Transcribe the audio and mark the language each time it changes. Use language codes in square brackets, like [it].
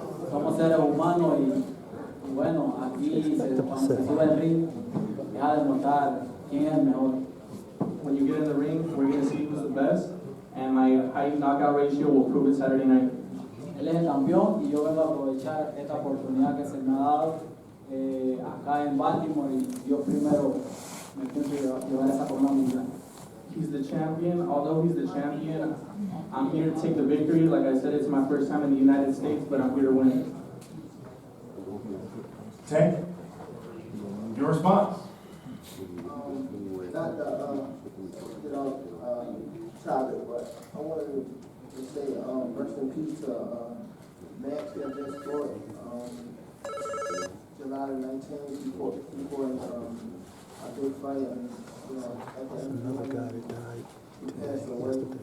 [es] Somos seres humanos y bueno, aquí cuando se sube al ring, es a demostrar quién es el mejor. [en] When you get in the ring, we're going to see who's the best, and my high knockout ratio will prove it Saturday night. [es] Él es el campeón y yo vengo a aprovechar esta oportunidad que se me ha dado acá en Baltimore y yo primero me pienso llevar esa corona mundial. [en] He's the champion. Although he's the champion, I'm here to take the victory. Like I said, it's my first time in the United States, but I'm here to win it. Tank, your response? Not to get off topic, but I wanted to say rest in peace to Max that just fought July 19th before a big fight, and at the end of the day, he passed away.